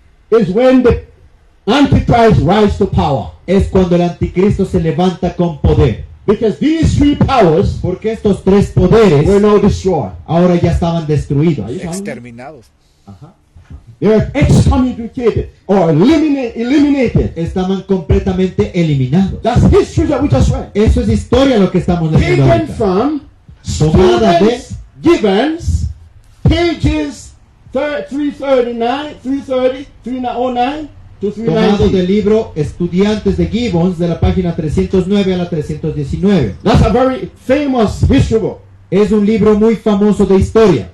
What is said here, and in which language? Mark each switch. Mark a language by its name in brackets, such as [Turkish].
[English] is when the Antichrist rise to power. [Spanish] es cuando el anticristo se levanta con poder. [English] Because these three powers [Spanish] Porque estos tres [English] were [Spanish] poderes [English] now destroyed. [Spanish] ahora ya estaban destruidos. Exterminados. [English] They were excommunicated or eliminated. [Spanish] Estaban completamente eliminados. [English] That's history that we just read. [Spanish] Eso es historia lo que estamos leyendo [English] Taken [Spanish] ahorita. [English] from [Spanish] Tomada de- [English] Students Gibbons, pages 339, 330, 309 to [Spanish] Tomado [English] 390. [Spanish] del libro Estudiantes de Gibbons de la página 309 a la 319. [English] That's a very famous history book. [Spanish] Es un libro muy famoso de historia.